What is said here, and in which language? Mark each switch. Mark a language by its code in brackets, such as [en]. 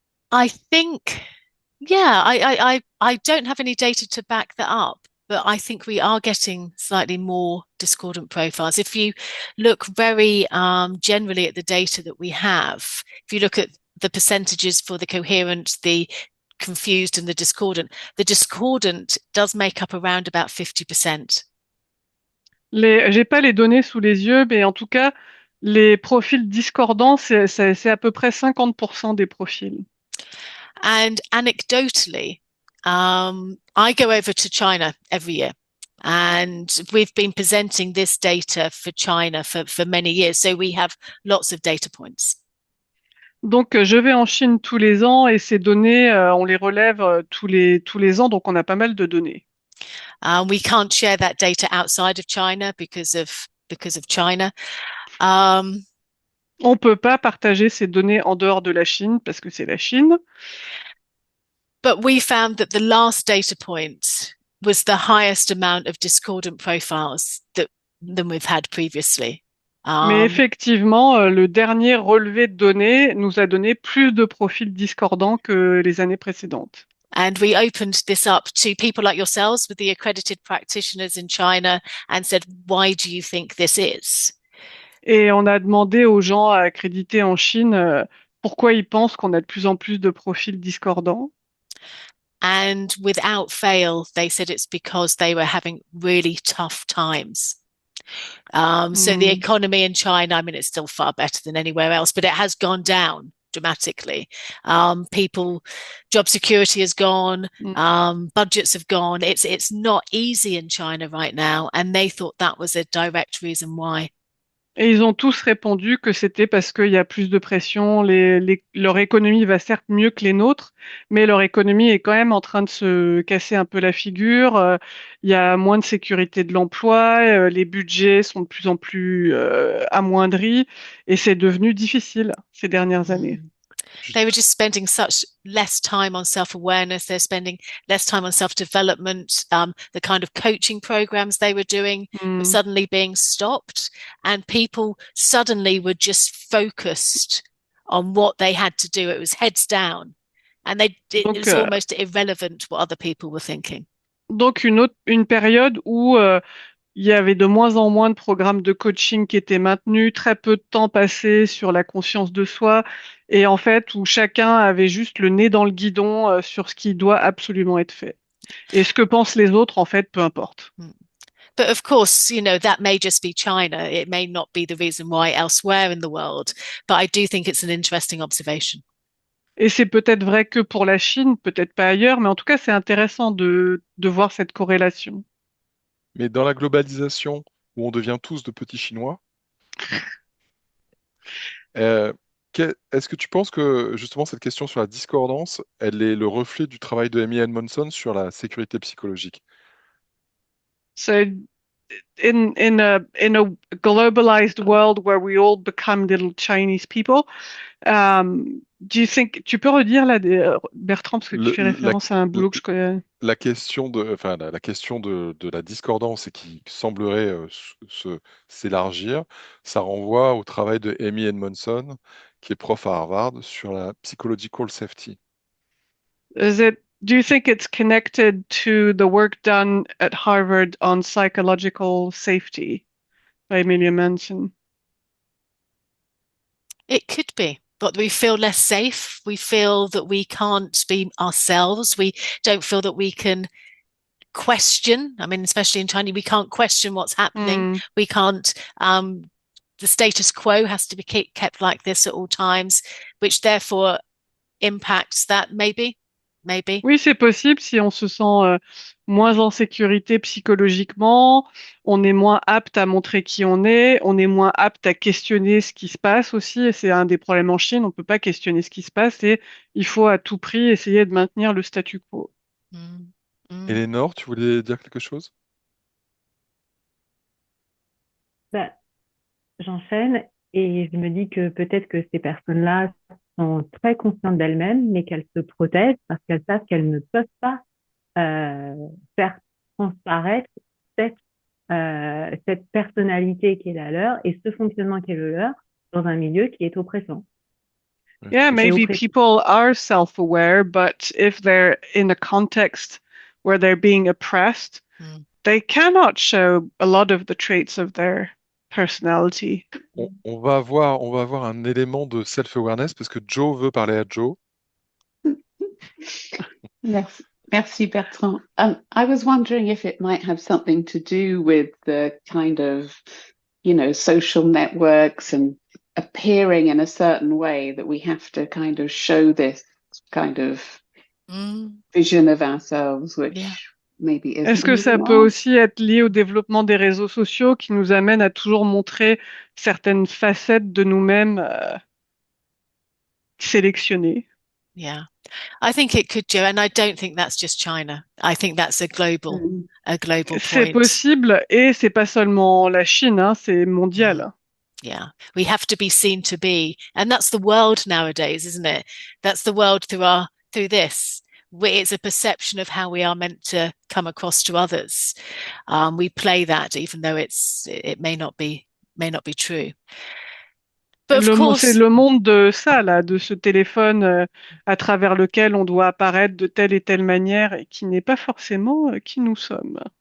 [en] I think, yeah, I don't have any data to back that up, but I think we are getting slightly more discordant profiles. If you look very generally at the data that we have, if you look at the percentages for the coherent, the confused, and the discordant does make up around about 50%. [fr] J'ai pas les données sous les yeux, mais en tout cas, les profils discordants, c'est à peu près 50% des profils. [en] And anecdotally, I go over to China every year. And we've been presenting this data for China for many years. So we have lots of data points. [fr] Donc, je vais en Chine tous les ans et ces données, on les relève tous les ans, donc on a pas mal de données. [en] We can't share that data outside of China because of China. [fr] On peut pas partager ces données en dehors de la Chine parce que c'est la Chine. [en] But we found that the last data point was the highest amount of discordant profiles than we've had previously. [fr] Mais effectivement, le dernier relevé de données nous a donné plus de profils discordants que les années précédentes. [en] And we opened this up to people like yourselves with the accredited practitioners in China and said, why do you think this is? [fr] Et on a demandé aux gens accrédités en Chine pourquoi ils pensent qu'on a de plus en plus de profils discordants. [en] And without fail, they said it's because they were having really tough times. So the economy in China, I mean, it's still far better than anywhere else, but it has gone down dramatically. Job security has gone, budgets have gone. It's not easy in China right now, and they thought that was a direct reason why. [fr] Et ils ont tous répondu que c'était parce qu'il y a plus de pression, leur économie va certes mieux que les nôtres, mais leur économie est quand même en train de se casser un peu la figure. Il y a moins de sécurité de l'emploi, les budgets sont de plus en plus amoindris, et c'est devenu difficile ces dernières années. [en] They were just spending such less time on self-awareness. They're spending less time on self-development. The kind of coaching programs they were doing were suddenly being stopped, and people suddenly were just focused on what they had to do. It was heads down, and it [fr] Donc, [en] was almost irrelevant what other people were thinking. [fr] donc une période où il y avait de moins en moins de programmes de coaching qui étaient maintenus, très peu de temps passé sur la conscience de soi, et en fait où chacun avait juste le nez dans le guidon sur ce qui doit absolument être fait. Et ce que pensent les autres, en fait, peu importe. [en] But of course, that may just be China. It may not be the reason why elsewhere in the world. But I do think it's an interesting observation. [fr] Et c'est peut-être vrai que pour la Chine, peut-être pas ailleurs, mais en tout cas, c'est intéressant de voir cette corrélation. Mais dans la globalisation, où on devient tous de petits Chinois, est-ce que tu penses que justement cette question sur la discordance, elle est le reflet du travail de Amy Edmondson sur la sécurité psychologique? [en] So in a globalized world where we all become little Chinese people, do you think, [fr] tu peux redire là, Bertrand, parce que tu fais référence à un boulot que je connais. La question la question de la discordance et qui semblerait s'élargir, ça renvoie au travail de Amy Edmondson, qui est prof à Harvard, sur la psychological safety. [en] Do you think it's connected to the work done at Harvard on psychological safety by Amy Edmondson? It could be. But we feel less safe. We feel that we can't be ourselves. We don't feel that we can question. I mean, especially in China, we can't question what's happening. We can't, the status quo has to be kept like this at all times, which therefore impacts that maybe. [fr] Oui, c'est possible si on se sent moins en sécurité psychologiquement, on est moins apte à montrer qui on est moins apte à questionner ce qui se passe aussi, et c'est un des problèmes en Chine, on peut pas questionner ce qui se passe et il faut à tout prix essayer de maintenir le statu quo. Éléonore, tu voulais dire quelque chose? J'enchaîne et je me dis que peut-être que ces personnes-là sont très conscientes d'elles-mêmes, mais qu'elles se protègent parce qu'elles savent qu'elles ne peuvent pas faire transparaître cette personnalité qui est la leur et ce fonctionnement qui est le leur dans un milieu qui est oppressant. [en] Yeah, maybe people are self-aware, but if they're in a context where they're being oppressed, they cannot show a lot of the traits of their personality. [fr] On va avoir un élément de self-awareness parce que Joe veut parler à Joe. Merci Bertrand. [en] I was wondering if it might have something to do with the kind of, social networks and appearing in a certain way that we have to kind of show this kind of vision of ourselves, which maybe isn't. [fr] Est-ce que ça peut aussi être lié au développement des réseaux sociaux qui nous amènent à toujours montrer certaines facettes de nous-mêmes sélectionnées? [en] Yeah, I think it could, Joe, and I don't think that's just China. I think that's a global point. [fr] C'est possible, et c'est pas seulement la Chine, hein, c'est mondial. [en] Yeah, we have to be seen to be, and that's the world nowadays, isn't it? That's the world through this. It's a perception of how we are meant to come across to others. We play that, even though it may not be true. [fr] C'est le monde de ça, là, de ce téléphone à travers lequel on doit apparaître de telle et telle manière et qui n'est pas forcément qui nous sommes.